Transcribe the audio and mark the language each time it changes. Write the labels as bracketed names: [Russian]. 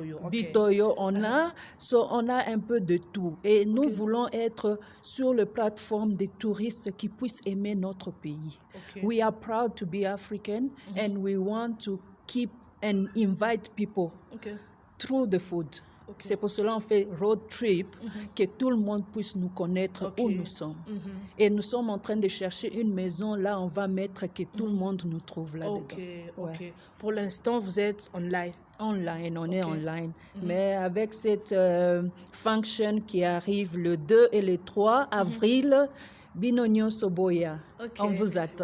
[French] Bitoyo, on a un peu de tout. Et nous voulons être sur la plateforme des touristes qui puissent aimer notre pays. [English] We are proud to be African and we want to keep and invite people through the food. [French] C'est pour cela qu'on fait road trip, que tout le monde puisse nous connaître où nous sommes. Et nous sommes en train de chercher une maison, là on va mettre que tout le monde nous trouve là-dedans. Ouais. Pour l'instant, vous êtes online? Online, on est online. Mais avec cette function qui arrive le 2 et le 3 avril, Binonio Soboya, on vous attend.